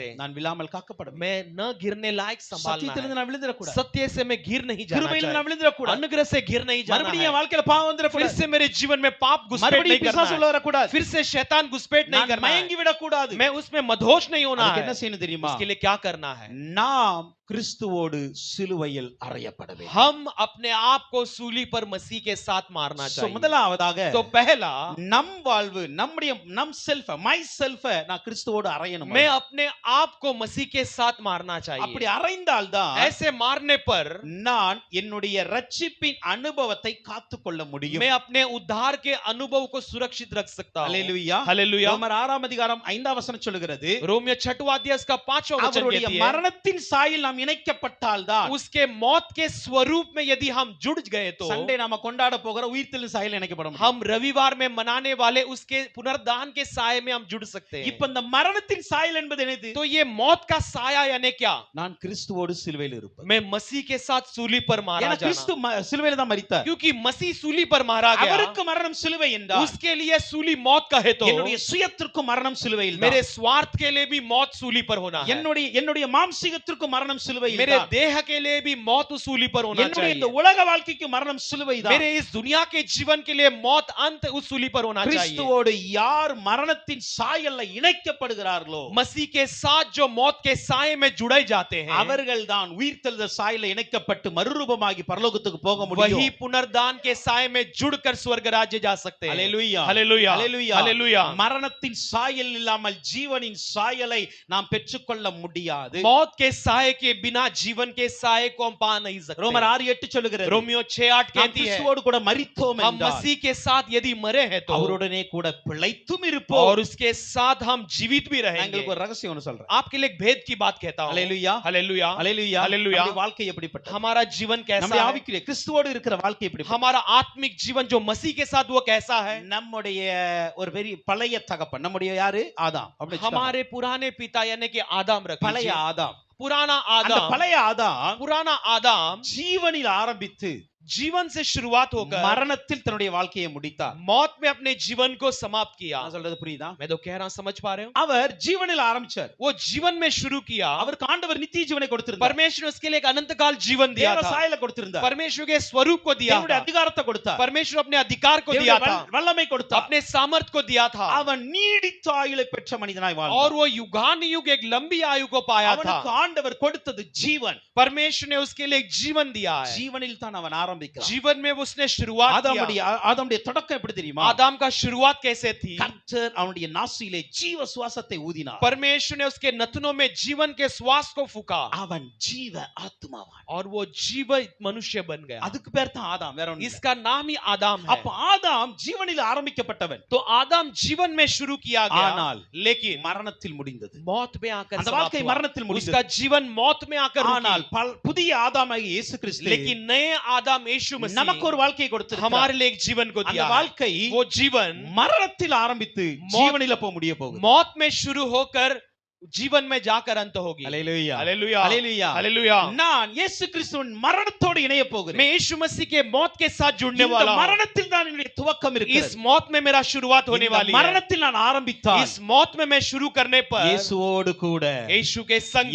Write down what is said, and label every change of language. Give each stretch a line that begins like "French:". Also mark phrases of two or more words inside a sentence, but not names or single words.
Tamil: நான் விழாமல் காக்கப்பட
Hindi: मैं न गिरने लायक संभालना
Tamil: சத்தியத்திலிருந்து
Hindi: है।
Tamil: நான் விழுந்துடக்கூடாது.
Hindi: सत्य से मैं गिर नहीं जाना
Tamil: கிருபையிலிருந்து நான்
Hindi: चाहिए।
Tamil: விழுந்துடக்கூடாது.
Hindi: अनुग्रह से गिर नहीं जाना
Tamil: மறுபடியும்
Hindi: है।
Tamil: என் வாழ்க்கையில பாவம்
Hindi: फिर
Tamil: வந்துடக்கூடாது.
Hindi: से मेरे जीवन में पाप घुसपैठ नहीं
Tamil: மறுபடியும்
Hindi: करना
Tamil: பிசாசு
Hindi: है।
Tamil: உள்ள வரக்கூடாது.
Hindi: फिर से शैतान घुसपैठ नहीं
Tamil: நான்
Hindi: करना
Tamil: மயங்கி
Hindi: है।
Tamil: விடக்கூடாது.
Hindi: मैं उसमें मदहोश नहीं होना
Tamil: அதுக்கு
Hindi: है।
Tamil: என்ன செய்யணும் தெரியுமா?
Hindi: उसके लिए क्या करना है?
Tamil: நாம் கிறிஸ்துவோடு சிலுவையில் அறையப்பட வேண்டும்.
Hindi: हम अपने आप को सूली पर मसीह के साथ मारना So, चाहिए।
Tamil: முதலாவதாக
Hindi: तो पहला
Tamil: நம் வாழ்வு நம்முடைய நம்
English: self my self
Tamil: நான் கிறிஸ்துவோடு அறையணும்.
Hindi: मैं अपने आप को मसीह के साथ मारना
Tamil: அப்படி
Hindi: चाहिए।
Tamil: அறைந்தால் தான்
Hindi: ऐसे मारने पर
Tamil: நான் என்னுடைய ரட்சிப்பின் அனுபவத்தை காத்துக்கொள்ள முடியும்.
Hindi: मैं अपने उद्धार के अनुभव को सुरक्षित रख सकता हूं।
Tamil: அல்லேலூயா.
Hindi: हालेलुया।
Tamil: ரோமர் 6 அதிகாரம் 5 வசனம் சொல்லுகிறது,
Hindi: रोमियो 6वां अध्याय इसका 5वां वचन
Tamil: அவருடைய
Hindi: कहती है,
Tamil: மரணத்தின் சாயல் நாம் இணைக்கப்பட்டால் தான்
Hindi: उसके मौत के स्वरूप में यदि हम जुड़ गए तो
Tamil: சண்டே நாம கொண்டாட போகிற உயிர்த்தெழுதல் சாயல் இணைக்கப்பட முடியும்.
Hindi: हम रविवार में मनाने वाले उसके पुनर्दान के साये में हम जुड़ सकते हैं।
Tamil: இப்ப இந்த மரணத்தின் சாயல் என்பது என்னது?
Hindi: तो ये मौत का साया यानी क्या?
Tamil: நான் கிறிஸ்துவோடு சிலுவையில் இருப்பேன்.
Hindi: मैं मसीह के साथ सूली पर मारा
Tamil: ஏன்னா
Hindi: जाना।
Tamil: கிறிஸ்து சிலுவையில் தான் மரித்தார்.
Hindi: क्योंकि मसीह सूली पर मारा गया,
Tamil: அவருக்கு மரணம் சிலுவை என்றால்
Hindi: उसके लिए सूली मौत कहे तो
Tamil: என்னுடைய சுயத்திற்கு மரணம் சிலுவையில்
Hindi: मेरे
Tamil: தான்.
Hindi: स्वार्थ के लिए भी मौत सूली पर होना है।
Tamil: என்னுடைய மாம்சீகத்திற்கு மரணம் சிலுவையில்
Hindi: मेरे
Tamil: தான்.
Hindi: देह के लिए भी मौत उस सूली पर होना
Tamil: என்னுடைய இந்த
Hindi: चाहिए।
Tamil: உலக வாழ்க்கைக்கு மரணம் சிலுவை தான்.
Hindi: मेरे इस दुनिया के जीवन के लिए मौत अंत उस सूली पर होना चाहिए।
Tamil: கிறிஸ்துவோடு யார் மரணத்தின் சாயல்ல இணைக்கப்படுகிறார்களோ
Hindi: मसीह के साथ जो मौत के साये में जुड़े जाते हैं
Tamil: அவர்கள் தான் உயிர்த்தெழுதல் சாயல்ல இணைக்கப்பட்டு மறுரூபமாகி பரலோகத்துக்கு போக
Hindi: वही
Tamil: முடியும்.
Hindi: पुनर्दान के साये में जुड़कर स्वर्ग राज्य जा सकते हैं।
Tamil: அல்லேலூயா.
Hindi: हालेलुया
Tamil: அல்லேலூயா.
Hindi: हालेलुया।
Tamil: மரணத்தின் சாயல் இல்லாமல் ஜீவனின் சாயலை நாம் பெற்றுக்கொள்ள முடியாது.
Hindi: मौत के साये के बिना जीवन के साये को हम पा नहीं सकते।
Tamil: ரோமர் 6:8 சொல்லுகிறது,
Hindi: रोमियो 6:8
Tamil: நாம்
Hindi: कहती है,
Tamil: கிறிஸ்துவோடு கூட மரித்தோம்
Hindi: हम
Tamil: என்றால்
Hindi: मसीह के साथ यदि मरे हैं तो
Tamil: அவருடனே கூட பிழைத்தும் இருப்போம்.
Hindi: और उसके साथ हम जीवित भी
Tamil: நான்
Hindi: रहेंगे।
Tamil: உங்களுக்கு ஒரு ரகசியம் ஒன்னு சொல்றேன்.
Hindi: आपके लिए एक भेद की बात कहता हूं।
Tamil: அல்லேலூயா.
Hindi: हालेलुया
Tamil: அல்லேலூயா. அல்லேலூயா। நம்முடைய வாழ்க்கை எப்படிப்பட்டது?
Hindi: हमारा जीवन कैसा
Tamil: நம்முடைய
Hindi: है?
Tamil: ஆவிக்குரிய கிறிஸ்துவோடு இருக்கிற வாழ்க்கை எப்படிப்பட்டது?
Hindi: हमारा आत्मिक जीवन जो मसीह के साथ वो कैसा है?
Tamil: நம்முடைய ஒரு பெரிய பழைய தகப்பன், நம்முடைய யாரு? ஆதாம். அப்படி வச்சுக்கோங்க.
Hindi: हमारे पुराने पिता यानी कि आदम रख
Tamil: பழைய
Hindi: लीजिए।
Tamil: ஆதாம்.
Hindi: पुराना
Tamil: அந்த
Hindi: आदम,
Tamil: பழைய ஆதாம்
Hindi: पुराना आदम
Tamil: ஜீவனில் ஆரம்பித்து
Hindi: जीवन से शुरुआत होकर
Tamil: மரணத்தில் தன்னுடைய வாழ்க்கையை முடித்தார்.
Hindi: मौत में अपने जीवन को समाप्त किया।
Tamil: நான் சொல்றது புரியுதா?
Hindi: मैं तो कह रहा हूं, समझ पा रहे हो?
Tamil: அவர் ஜீவனில் ஆரம்பிச்சார்.
Hindi: वो जीवन में शुरू किया।
Tamil: அவருக்கு ஆண்டவர் நித்திய ஜீவனை கொடுத்திருந்தார்.
Hindi: परमेश्वर ने उसके लिए एक अनंत काल जीवन दिया
Tamil: தேவ
Hindi: था।
Tamil: சாயலை கொடுத்திருந்தார்.
Hindi: परमेश्वर के स्वरूप को दिया
Tamil: தேவனுடைய
Hindi: था।
Tamil: அதிகாரத்தை கொடுத்தார்.
Hindi: परमेश्वर अपने अधिकार को
Tamil: தேவனுடைய
Hindi: दिया था,
Tamil: வல்லமை கொடுத்தார்.
Hindi: अपने सामर्थ को दिया था।
Tamil: அவன் நீடித்த ஆயுளை பெற்ற மனிதனாய்
Hindi: और
Tamil: வாழ்ந்தார்.
Hindi: वो युगानुयुग एक लंबी आयु को पाया था।
Tamil: அவனுக்கு ஆண்டவர் கொடுத்தது ஜீவன்.
Hindi: परमेश्वर ने उसके लिए एक जीवन दिया है।
Tamil: ஜீவனில் தான் அவன் ஆரம்பிக்கிறான்.
Hindi: जीवन में उसने शुरुआत किया।
Tamil: ஆதாமுடைய தொடக்கம் எப்படி தெரியுமா?
Hindi: आदम का शुरुआत कैसे थी?
Tamil: கர்த்தர் அவனுடைய நாசியிலே ஜீவ சுவாசத்தை ஊதினார்.
Hindi: परमेश्वर ने उसके नथनों में जीवन के श्वास को फूका
Tamil: அவன் ஜீவ ஆத்மாவான்.
Hindi: और वो जीवित मनुष्य बन गया।
Tamil: அதுக்கு பேர் தான் ஆதாம், வேற ஒண்ணும் இல்ல.
Hindi: इसका नाम ही आदम है।
Tamil: அப்ப ஆதாம் ஜீவனில் ஆரம்பிக்கப்பட்டவன்.
Hindi: तो आदम जीवन में शुरू किया गया,
Tamil: ஆனால்
Hindi: लेकिन
Tamil: மரணத்தில் முடிந்தது.
Hindi: मौत में आकर
Tamil: அந்த
Hindi: समाप्त
Tamil: வாழ்க்கை
Hindi: हुआ।
Tamil: மரணத்தில்
Hindi: उसका
Tamil: முடிந்தது.
Hindi: जीवन मौत में आकर
Tamil: ஆனால்
Hindi: रुकी।
Tamil: புதிய ஆதாமாகிய இயேசு கிறிஸ்து
Hindi: लेकिन नए आदम यीशु
Tamil: நமக்கு
Hindi: मसीह
Tamil: ஒரு வாழ்க்கையை கொடுத்திருக்கிறார்.
Hindi: हमारे लिए एक जीवन को
Tamil: அந்த
Hindi: दिया है।
Tamil: வாழ்க்கை
Hindi: वो जीवन
Tamil: மரணத்தில் ஆரம்பித்து ஜீவனில போக முடிய போகுது.
Hindi: मौत में शुरू होकर जीवन में जाकर अंत होगी।
Tamil: அல்லேலூயா
Hindi: हालेलुया
Tamil: அல்லேலூயா
Hindi: हालेलुया।
Tamil: நான் இயேசு கிறிஸ்துவின் மரணத்தோடு இணைய போகிறேன்
Hindi: मैं यीशु मसीह के मौत के साथ जुड़ने
Tamil: இந்த
Hindi: वाला हूं।
Tamil: மரணத்தில் தான் என்னுடைய துவக்கம்
Hindi: इस
Tamil: இருக்கிறது
Hindi: मौत में मेरा शुरुआत होने
Tamil: இந்த
Hindi: वाली है।
Tamil: மரணத்தில் நான் ஆரம்பித்தால்
Hindi: इस मौत में मैं शुरू करने पर
Tamil: இயேசுவோடு கூட
Hindi: यीशु के संग